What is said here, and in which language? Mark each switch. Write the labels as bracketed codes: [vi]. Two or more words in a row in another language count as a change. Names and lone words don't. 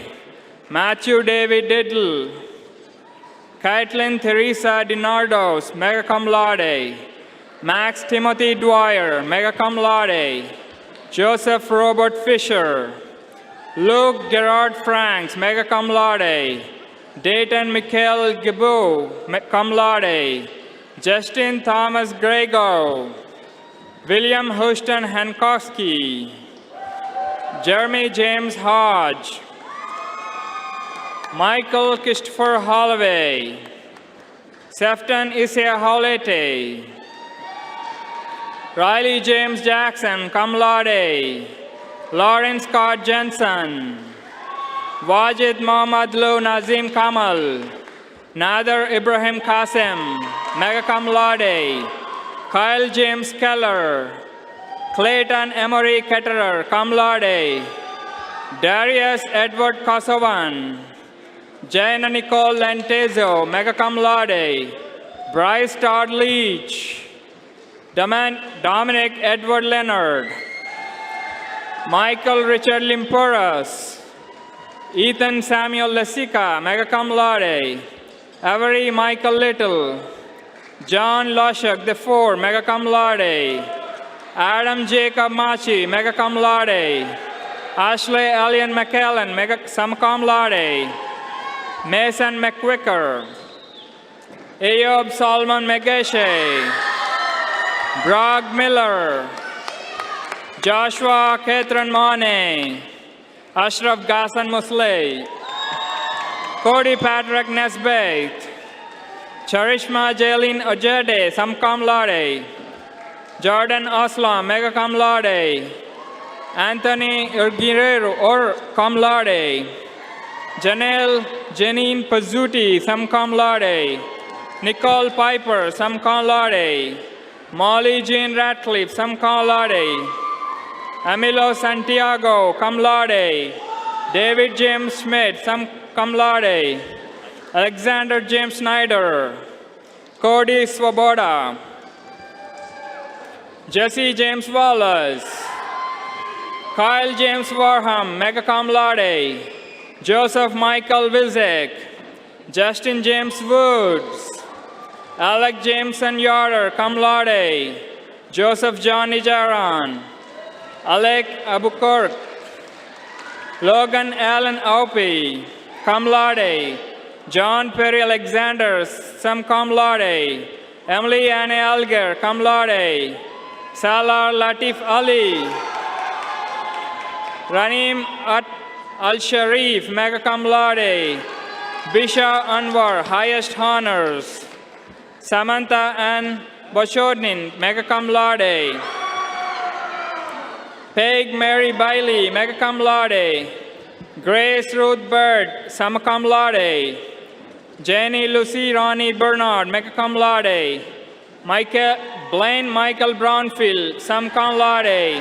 [en] Matthew David Diddle, Caitlin Teresa DiNardos, [la] magna cum laude. [en] Max Timothy Dwyer, [la] magna cum laude. [en] Joseph Robert Fisher, Luke Gerard Franks, [la] magna cum laude. [en] Dayton Michael Gibu, [la] cum laude. [en] Justin Thomas Grego, William Houston Hankowski, Jeremy James Hodge, Michael Christopher Holloway, Sefton Isaiah Holete, Riley James Jackson, [la] cum laude. [en] Lawrence Scott Jensen, Wajid Mohammad Lou Nazim Kamal, Nader Ibrahim Qasim, [la] magna cum laude. [en] Kyle James Keller, Clayton Emery Ketterer, [la] cum laude. [en] Darius Edward Kosovan, Jaina Nicole Lentezo, [la] magna cum laude. [en] Bryce Todd Leach, Dominic Edward Leonard, Michael Richard Limpuras, Ethan Samuel Lesica, [la] magna cum laude. [en] Avery Michael Little, John Loshak IV, [la] magna cum laude. [en] Adam Jacob Machi, [la] magna cum laude. [en] Ashley Alien McKellen, [la] summa cum laude. [en] Mason McQuicker, Ayob Solomon Megeshe, Bragg Miller, Joshua Catherine Mane, Ashraf Ghassan Musley, Cody Patrick Nesbeth, Charishma Jailin Ojede, [la] sum cum laude. [en] Jordan Aslam, [la] magna cum laude. [en] Anthony Guerrero, or [la] cum laude. [en] Janine Pazzuti, [la] sum cum laude. [en] Nicole Piper, [la] sum cum laude. [en] Molly Jean Ratcliffe, [la] sum cum laude. [en] Emilio Santiago, [la] cum laude. [en] David James Schmidt, [la] sum cum laude. [en] Alexander James Snyder, Cody Swoboda, Jesse James Wallace, Kyle James Warham, [la] magna cum laude. [en] Joseph Michael Wilczek, Justin James Woods, Alec Jameson Yoder, [la] cum laude. [en] Joseph John Nijaran, Alec Abukirk, Logan Allen Aupi, [la] cum laude. [en] John Perry Alexander, [la] sum cum laude. [en] Emily Anne Alger, [la] cum laude. [en] Salar Latif Ali, Ranim Al-Sharif, [la] magna cum laude. [en] Bisha Anwar, highest honors. Samantha Ann Bochodnin, [la] magna cum laude. [en] Peg Mary Beeghly, [la] magna cum laude. [en] Grace Ruth Bird, [la] summa cum laude. [en] Jenny Lucy Ronnie Bernard, [la] magna cum laude. [en] Blaine Michael Brownfield, [la] summa cum laude.